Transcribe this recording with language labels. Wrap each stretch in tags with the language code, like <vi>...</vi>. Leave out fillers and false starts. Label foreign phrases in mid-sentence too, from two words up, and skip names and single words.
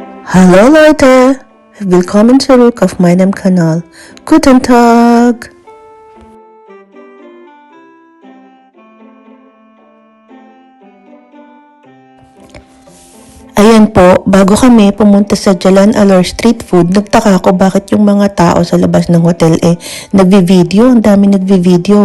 <de>Hallo Leute, willkommen zurück auf meinem Kanal. Guten Tag!</de> <tl>Ayan po, bago kami pumunta sa Jalan Alor Street Food, nagtaka ako bakit yung mga tao sa labas ng hotel nagvi-video, ang dami nagvi-video.</tl>